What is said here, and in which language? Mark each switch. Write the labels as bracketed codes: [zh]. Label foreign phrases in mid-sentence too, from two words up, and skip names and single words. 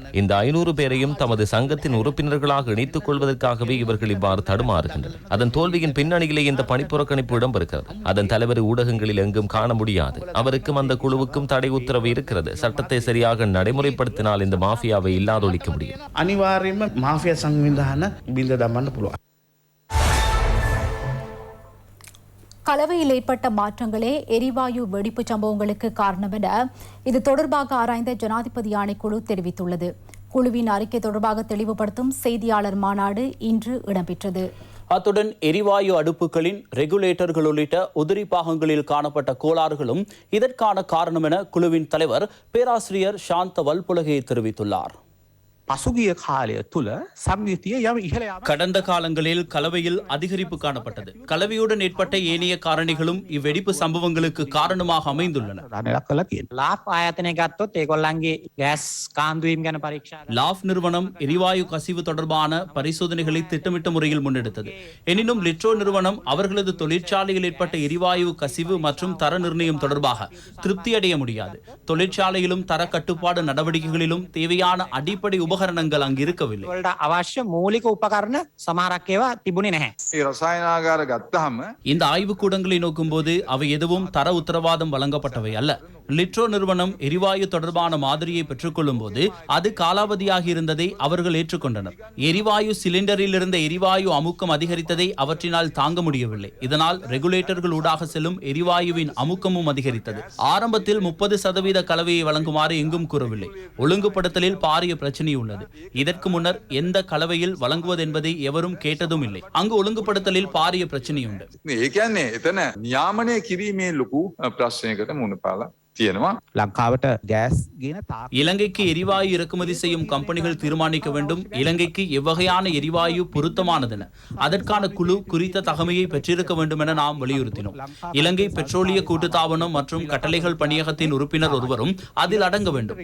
[ta] இந்த 500 பேரையும் தமது சங்கத்தின் உறுப்பினர்களாக இணைத்துக் கொள்வதற்காகவே இவர்கள் இவ்வாறு தடுமாறுகின்றனர். அதன் தோல்வியின் பின்னணியிலே இந்த பணி புறக்கணிப்பு இடம்பெறுகிறது. அதன் தலைவர் ஊடகங்களில் எங்கும் காண முடியாது. அவருக்கும் அந்த குழுவுக்கும் தடை உத்தரவு இருக்கிறது. சட்டத்தை சரியாக நடைமுறைப்படுத்தினால் இந்த மாஃபியாவை இல்லாதொழிக்க முடியும். [si] අනිවාර්යයෙන්ම මාෆියා සංවිධාන බිඳ දමන්න පුළුවන්. [ta] கலவையில் ஏற்பட்ட மாற்றங்களே எரிவாயு வெடிப்பு சம்பவங்களுக்கு காரணம் என இது தொடர்பாக ஆராய்ந்த ஜனாதிபதி ஆணைக்குழு தெரிவித்துள்ளது. குழுவின் அறிக்கை தொடர்பாக தெளிவுபடுத்தும் செய்தியாளர் மாநாடு இன்று இடம்பெற்றது. அத்துடன் எரிவாயு அடுப்புகளின் ரெகுலேட்டர்கள் உள்ளிட்ட உதிரி பாகங்களில் காணப்பட்ட கோளாறுகளும் இதற்கான காரணம் என குழுவின் தலைவர் பேராசிரியர் சாந்த வல்புலகே தெரிவித்துள்ளார். [si] පසුගිය කාලය තුළ සම්විතිය යම් ඉහළ [ta] கடந்த காலங்களில் கலவையில் அதிகரிப்பு காணப்பட்டது. கலவையுடன் ஏற்பட்ட ஏனைய காரணிகளும் இவ்வெடிப்பு சம்பவங்களுக்கு காரணமாக அமைந்துள்ளன. லாஃப் நிறுவனம் எரிவாயு கசிவு தொடர்பான பரிசோதனைகளை திட்டமிட்ட முறையில் முன்னெடுத்தது. எனினும் லிட்ரோ நிறுவனம் அவர்களது தொழிற்சாலையில் ஏற்பட்ட எரிவாயு கசிவு மற்றும் தர நிர்ணயம் தொடர்பாக திருப்தி அடைய முடியாது. தொழிற்சாலையிலும் தர கட்டுப்பாடு நடவடிக்கைகளிலும் தேவையான அடிப்படை உபகரணங்கள் அங்கு இருக்கவில்லை. [si] අවශ්‍ය මූලික උපකරණ සමහරක් ඒවා තිබුණේ නැහැ. ඒ රසායනාගාර ගත්තාම [ta] இந்த ஆய்வுக்கூடங்களை நோக்கும்போது அவை எதுவும் தர உத்தரவாதம் வழங்கப்பட்டவை அல்ல. லிட்ரோ நிறுவனம் எரிவாயு தொடர்பான மாதிரியை பெற்றுக்கொள்ளும் போது அது காலாவதியாகி இருந்ததை அவர்கள் ஏற்றுக்கொண்டனர். எரிவாயு சிலிண்டரில் இருந்த எரிவாயு அமுக்கம் அதிகரித்ததை அவற்றினால் தாங்க முடியவில்லை. இதனால் ரெகுலேட்டர்கள் ஊடாக செல்லும் எரிவாயுவின் அமுக்கமும் அதிகரித்தது. ஆரம்பத்தில் 30% கலவையை வழங்குமாறு எங்கும் கூறவில்லை. ஒழுங்குபடுத்தலில் பாரிய பிரச்சனை உள்ளது. இதற்கு முன்னர் எந்த கலவையில் வழங்குவது என்பதை எவரும் கேட்டதும் இல்லை. அங்கு ஒழுங்குபடுத்தலில் பாரிய பிரச்சனை உண்டு. [si] ඒ කියන්නේ එතන නියාමනය කිරීමේ ලොකු ප්‍රශ්නයකට මුහුණ පාලා තියෙනවා. ලංකාවට ගෑස් ගෙන [ta] இலங்கைக்கு எரிவாயு இறக்குமதி செய்யும் கம்பெனிகள் தீர்மானிக்க வேண்டும் இலங்கைக்கு எவ்வகையான எரிவாயு பொருத்தமானதென அதற்கான குழு குறித்த தகமையை பெற்றிருக்க வேண்டும் என நாம் வலியுறுத்தினோம். இலங்கை பெட்ரோலிய கூட்டுத்தாபனம் மற்றும் கட்டளைகள் பணியகத்தின் உறுப்பினர் ஒருவரும் அதில் அடங்க வேண்டும்.